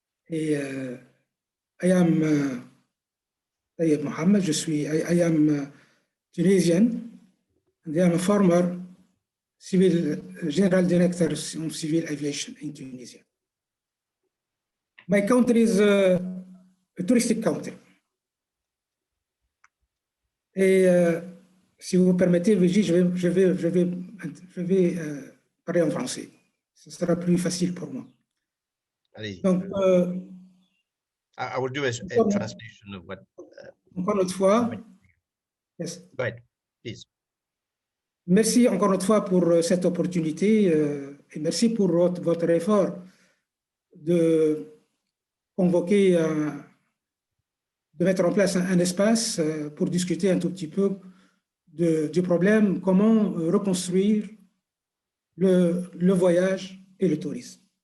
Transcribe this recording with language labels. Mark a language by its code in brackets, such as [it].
[en] I am Tayyib Mohammed. I am Tunisian. and I am a former general director of civil aviation in Tunisia. My country is a touristic country. [fr] Et si vous permettez, Vijay, je vais parler en français. Ce sera plus facile pour moi. Allez. Donc, [en] I will do a translation of what. [fr] Encore une fois. Yes. [en] Go ahead, please. [fr] Merci encore une fois pour cette opportunité et merci pour votre effort de convoquer, de mettre en place un espace pour discuter un tout petit peu du problème, comment reconstruire le voyage et le tourisme.